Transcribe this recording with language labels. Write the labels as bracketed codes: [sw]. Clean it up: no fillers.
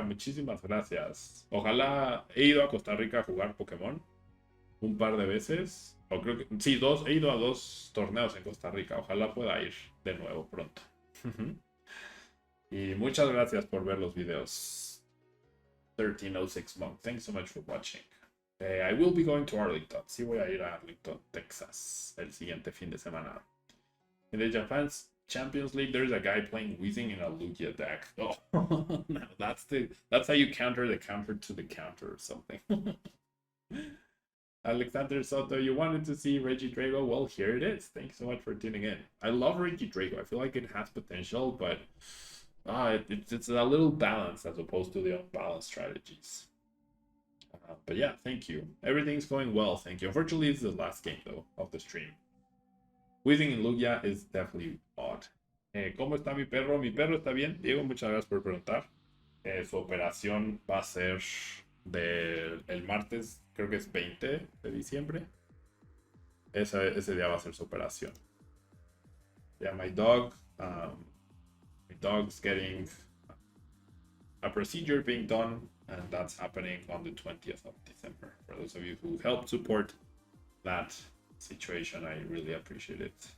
[es] Muchísimas gracias. Ojalá he ido a Costa Rica a jugar Pokémon un par de veces. O creo que sí, dos. He ido a 2 torneos en Costa Rica. Ojalá pueda ir de nuevo pronto. Y muchas gracias por ver los videos. [en] 1306 Monk. Thanks so much for watching. I will be going to Arlington. [es] Sí voy a ir a Arlington, Texas, el siguiente fin de semana. [en] In the Japan's Champions League, there's a guy playing Weezing in a Lugia deck. Oh, no, that's how you counter the counter to the counter or something. Alexander Soto, you wanted to see Regidrago? Well, here it is. Thanks so much for tuning in. I love Regidrago. I feel like it has potential, but it's a little balanced as opposed to the unbalanced strategies. But yeah, thank you. Everything's going well, thank you. Unfortunately, it's the last game, though, of the stream. Weezing in Lugia is definitely odd. [es] ¿Cómo está mi perro? Mi perro está bien. Diego, muchas gracias por preguntar. Su operación va a ser el martes, creo que es 20 de diciembre. Ese día va a ser su operación. [en] Yeah, my dog's getting a procedure being done, and that's happening on the 20th of December. For those of you who helped support that situation, I really appreciate it.